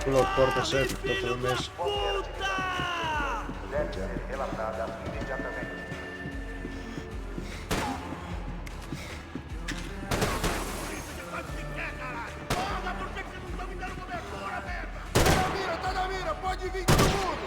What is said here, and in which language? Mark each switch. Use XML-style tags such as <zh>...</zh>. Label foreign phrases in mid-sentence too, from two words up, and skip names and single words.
<pt>porta chefe,</pt> <pl>kto to wymyślił?</pl> <pt>Tá na mira, pode vir todo mundo!</pt>